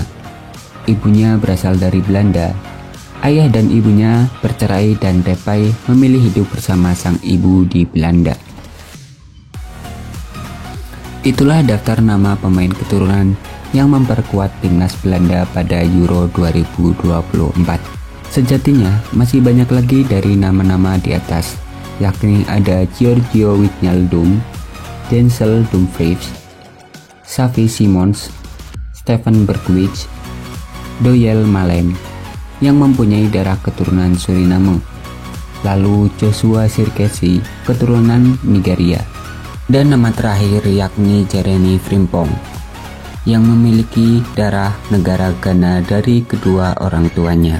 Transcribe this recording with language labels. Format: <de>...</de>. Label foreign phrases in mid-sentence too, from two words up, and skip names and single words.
<id>Ibunya berasal dari Belanda. Ayah dan ibunya bercerai dan Depay memilih hidup bersama sang ibu di Belanda. Itulah daftar nama pemain keturunan yang memperkuat timnas Belanda pada Euro 2024. Sejatinya masih banyak lagi dari nama-nama di atas, yakni ada Giorgio Wijnaldum, Denzel Dumfries, Xavi Simons, Steven Bergwijn, Doyel Malen yang mempunyai darah keturunan Suriname, lalu Joshua Zirkzee keturunan Nigeria, dan nama terakhir yakni Jeremy Frimpong yang memiliki darah negara Ghana dari kedua orang tuanya.</id>